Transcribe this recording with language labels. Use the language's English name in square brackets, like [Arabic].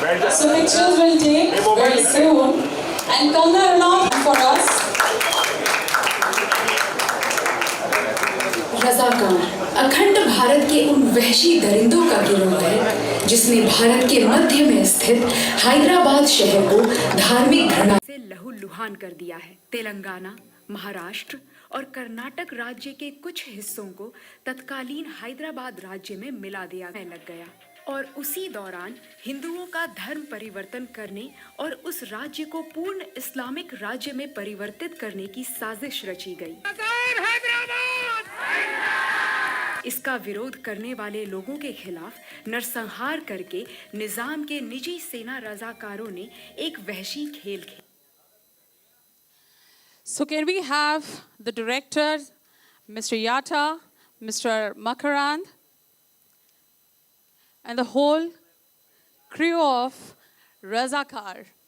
[English] So pictures will take very soon, and Kangana Ranaut for us. [Hindi] रज़ाकार अखंड भारत के उन वहशी दरिंदों का गिरोह है जिसने भारत के मध्य में स्थित हैदराबाद शहर को धार्मिक घृणा से लहूलुहान कर दिया है। तेलंगाना, महाराष्ट्र और कर्नाटक राज्य के कुछ हिस्सों को तत्कालीन हैदराबाद राज्य में मिला दिया लग गया और उसी दौरान हिंदुओं का धर्म परिवर्तन करने और उस राज्य को पूर्ण इस्लामिक राज्य में परिवर्तित करने की साजिश रची गई। इसका विरोध करने वाले लोगों के खिलाफ नरसंहार करके निजाम के निजी सेना रजाकारों ने एक वहशी खेल खेला। [English] So can we have the director, Mr. Yatta, Mr. Makarand, and the whole crew of Razakar.